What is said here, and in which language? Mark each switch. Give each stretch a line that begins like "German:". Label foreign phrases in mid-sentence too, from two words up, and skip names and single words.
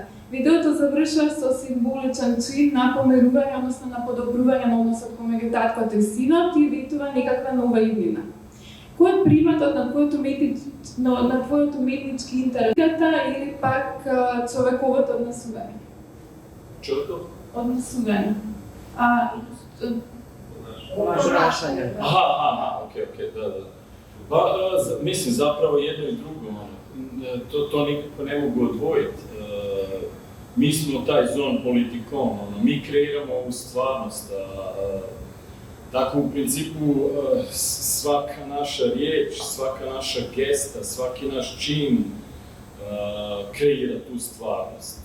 Macedonian: Видеото завршува со символичен чин на помирување, односно на подобрување на односот помеѓу таткото и синот и ветува некаква нова иднина. Кој е приматот на твојот уметнички интерес или пак човековото однесување? Човеков? Однесување.
Croatian: Ponašanje. Okej, da. Mislim, zapravo jedno i drugo, to nikako ne mogu odvojiti. Mi smo taj zon politikom, mi kreiramo ovu stvarnost, tako u principu svaka naša riječ, svaka naša gesta, svaki naš čin kreira tu stvarnost.